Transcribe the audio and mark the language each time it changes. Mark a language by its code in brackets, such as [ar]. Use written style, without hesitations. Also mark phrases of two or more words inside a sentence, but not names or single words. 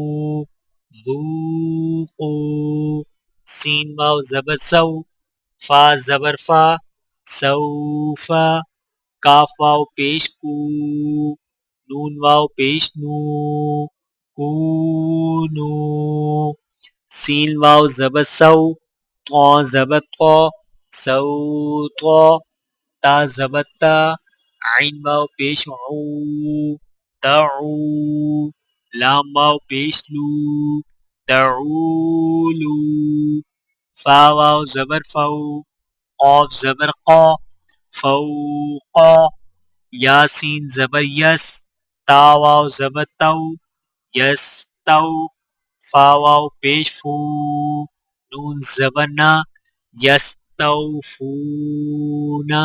[ur] ذوقو، سین واو زبر سو، فا زبر فا، سوفا، کاف واو پیش کو، نون واو پیش نو، کونو، سین واو زبر سو، طا زبر طا، سوطا، تا زبر تا، عین واو پیش عو، تعو، لام واو پیش لو، تعولو، فا واو زبر فو، قاف زبر قا، فوقا، یاسین زبر یس، تا واو زبر تو، یس تو، فا واو پیش فو، نون زبر نا، یس توفونا۔